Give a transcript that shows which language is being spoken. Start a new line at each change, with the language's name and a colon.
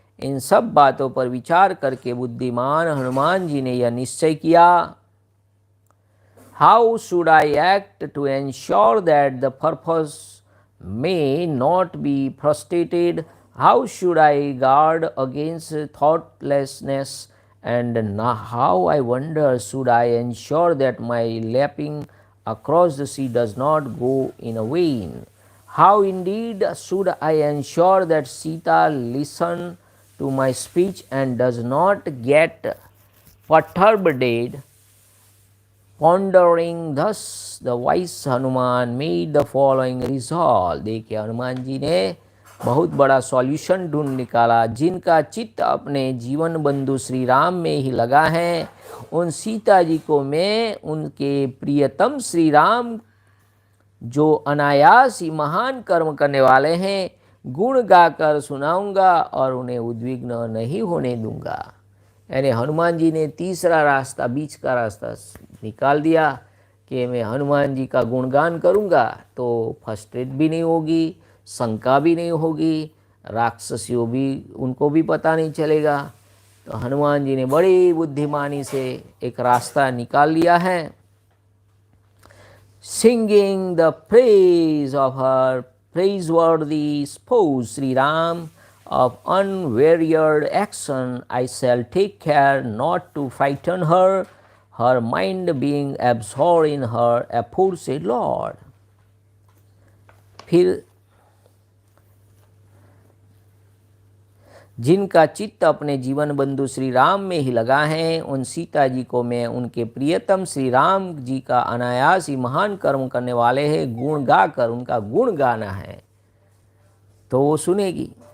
Hindi: इन सब बातों पर विचार करके बुद्धिमान हनुमान जी ने यह निश्चय किया,
English: How should I act to ensure that the purpose may not be frustrated, how should I guard against thoughtlessness, and how, I wonder, should I ensure that my leaping across the sea does not go in vain? How indeed should I ensure that Sita listen to my speech and does not get perturbed? Pondering thus, the wise Hanuman made the following resolve.
Hindi: देखिए हनुमान जी ने बहुत बड़ा solution ढूंढ निकाला। जिनका चित्त अपने जीवन बंधु श्री राम में ही लगा है, उन सीता जी को मैं उनके प्रियतम श्री राम जो अनायास ही महान कर्म करने वाले हैं, गुण गाकर सुनाऊंगा और उन्हें उद्विग्न नहीं होने दूंगा। यानी हनुमान जी ने तीसरा रास्ता, बीच का रास्ता निकाल दिया कि मैं हनुमान जी का गुणगान करूंगा तो फ्रस्ट्रेट भी नहीं होगी, शंका भी नहीं होगी, राक्षसियों भी, उनको भी पता नहीं चलेगा। तो हनुमान जी ने बड़ी बुद्धिमानी से एक रास्ता निकाल लिया है।
English: Singing the praise of her praiseworthy spouse Sri Ram of unwearied action, I shall take care not to frighten her, her mind being absorbed in her aforesaid Lord.
Hindi: फिर जिनका चित्त अपने जीवन बंधु श्री राम में ही लगा है, उन सीता जी को मैं उनके प्रियतम श्री राम जी का अनायास ही महान कर्म करने वाले हैं गुण गाकर उनका गुण गाना है तो वो सुनेगी।